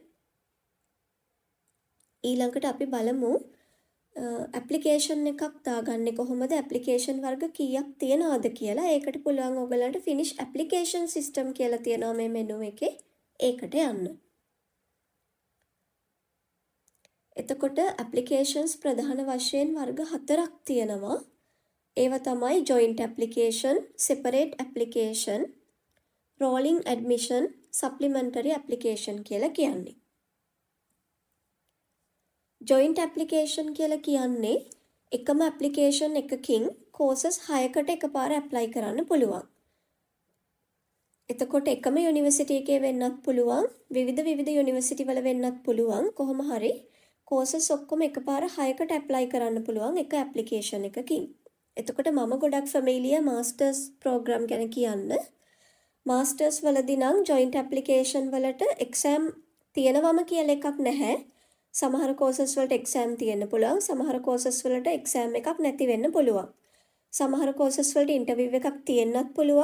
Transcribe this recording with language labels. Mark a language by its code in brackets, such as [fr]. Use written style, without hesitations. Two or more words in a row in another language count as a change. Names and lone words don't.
[si] ඊළඟට අපි බලමු ඇප්ලිකේෂන් එකක් දාගන්නේ කොහොමද, ඇප්ලිකේෂන් වර්ග කීයක් තියනවද කියලා. ඒකට පුළුවන් ඔයගලන්ට [en] Finnish Application System [si] කියලා තියෙනවා මේ මෙනු එකේ. ඒකට යන්න. එතකොට ඇප්ලිකේෂන්ස් ප්‍රධාන වශයෙන් වර්ග 4ක් තියෙනවා. ඒවා තමයි [en] joint application, separate application, rolling admission, supplementary application [si] කියලා කියන්නේ. [en] joint application [si] කියලා කියන්නේ එකම application එකකින් courses 6කට එකපාර apply කරන්න පුළුවන්. එතකොට එකම university එකේ වෙන්නත් පුළුවන්, විවිධ university වල වෙන්නත් පුළුවන්. කොහොම හරි courses ඔක්කොම එකපාර 6කට apply කරන්න පුළුවන් එක application එකකින්. එතකොට මම ගොඩක් [en] familiar masters program [si] ගැන කියන්න. masters වලදී නම් [en] joint application [si] වලට exam තියෙනවම කියලා එකක් නැහැ. සමහර courses වලට exam තියෙන්න පුළුවන්. සමහර courses වලට exam එකක් නැති වෙන්න පුළුවන්. සමහර courses වලට interview එකක් තියෙන්නත් පුළුවන්.